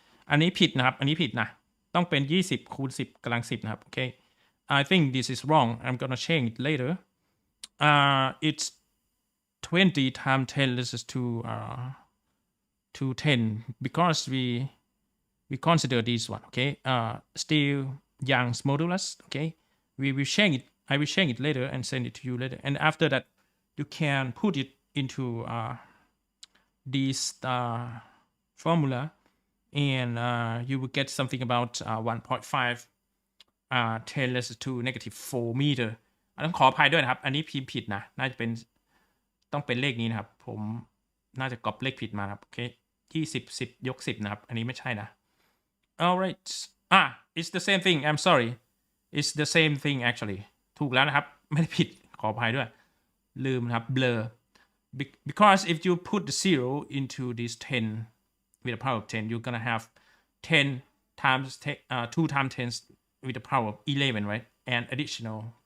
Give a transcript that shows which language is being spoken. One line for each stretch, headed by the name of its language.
Thai: อันนี้ผิดนะครับ อันนี้ผิดนะ ต้องเป็น 20 คูณ 10 กำลัง 10 นะครับ Okay.
English: I think this is wrong. I'm gonna change it later. It's 20 times 10 raised to 10, because we consider this one, okay? Still Young's modulus, okay? We will change it. I will change it later and send it to you later. And after that, you can put it into this formula, and you will get something about 1.5 10 raised to negative 4 meter.
Thai: ต้องขออภัยด้วยนะครับ อันนี้พิมพ์ผิดนะ น่าจะเป็น ต้องเป็นเลขนี้นะครับผมน่าจะก๊อปเลขผิดมาครับโอเค20 10 ยก 10นะครับอันนี้ไม่ใช่นะ
English: alright it's the same thing I'm sorry it's the same thing actually
Thai: ถูกแล้วนะครับไม่ได้ผิดขออภัยด้วยลืมนะครับ
English: blur because if you put the 0 into this 10 with the power of 10 you're gonna have 10 times 2 times 10 with the power of 11 right and additional